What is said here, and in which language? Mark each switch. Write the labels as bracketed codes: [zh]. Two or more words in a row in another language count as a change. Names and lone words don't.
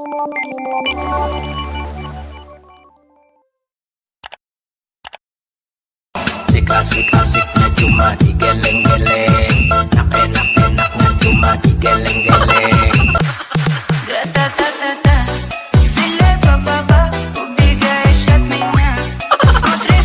[id] Asik-asiknya cuma digeleng-geleng, enak-enaknya cuma digeleng-geleng. [ru] Гра-та-та-та-та, стреляй по баба, убегаешь от меня. Смотришь